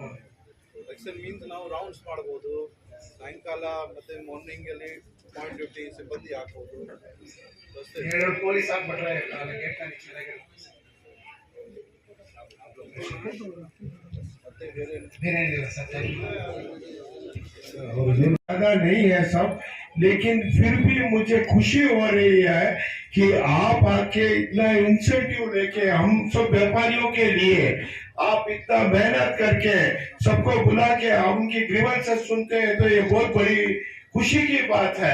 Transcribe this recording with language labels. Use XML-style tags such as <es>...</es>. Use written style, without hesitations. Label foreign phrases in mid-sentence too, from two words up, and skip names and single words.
<en>protection means</en> <kn>ನಾವು ರೌಂಡ್ಸ್ ಮಾಡ್ಬೋದು, ಸಾಯಂಕಾಲ ಮತ್ತೆ ಮಾರ್ನಿಂಗ್ ಅಲ್ಲಿ</kn> <en>point duty</en> <kn>ಸಿಬ್ಬಂದಿ ಹಾಕ್ಬೋದು. ಅಷ್ಟೇ. 2 ಪೊಲೀಸ್ ಹಾಕ್ಬಿಟ್ರೆ ಗೇಟ್ ನಲ್ಲಿ ಚೆನ್ನಾಗಿರುತ್ತೆ. ಮತ್ತೆ ಬೇರೆ ಬೇರೆ ಏನಿಲ್ಲ ಸರ್.</kn> <hi>ज्यादा नहीं है सब, लेकिन फिर भी मुझे खुशी हो रही है कि आप आके इतना इंसेंटिव लेके हम सब व्यापारियों के लिए आप इतना मेहनत करके सबको बुला के उनकी ग्रीवेंसेस सुनते हैं, तो ये बहुत बड़ी खुशी की बात है।</hi>